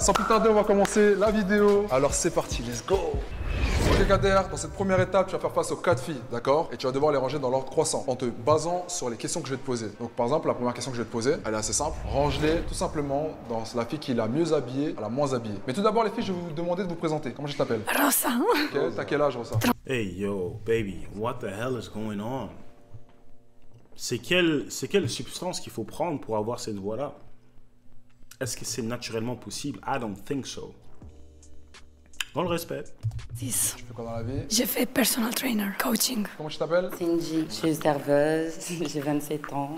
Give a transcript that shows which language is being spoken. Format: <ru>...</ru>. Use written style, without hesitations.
<fr>Sans plus tarder, on va commencer la vidéo. Alors c'est parti,</fr> <en>let's go.</en> <fr>Ok Kader, dans cette première étape, tu vas faire face aux 4 filles, d'accord? Et tu vas devoir les ranger dans l'ordre croissant, en te basant sur les questions que je vais te poser. Donc par exemple, la première question que je vais te poser, elle est assez simple. Range-les tout simplement dans la fille qui est la mieux habillée à la moins habillée. Mais tout d'abord les filles, je vais vous demander de vous présenter. Comment je t'appelle? Rosa. Ok, t'as quel âge Rosa?</fr> <en>Hey yo, baby, what the hell is going on?</en> <fr>C'est quelle substance qu'il faut prendre pour avoir cette voix-là? Est-ce que c'est naturellement possible?</fr> <en>I don't think so.</en> <fr>Dans le respect. 10. Tu fais quoi dans la vie? J'ai fait personal trainer, coaching. Comment tu t'appelles? Cindy, je suis serveuse, j'ai 27 ans.</fr>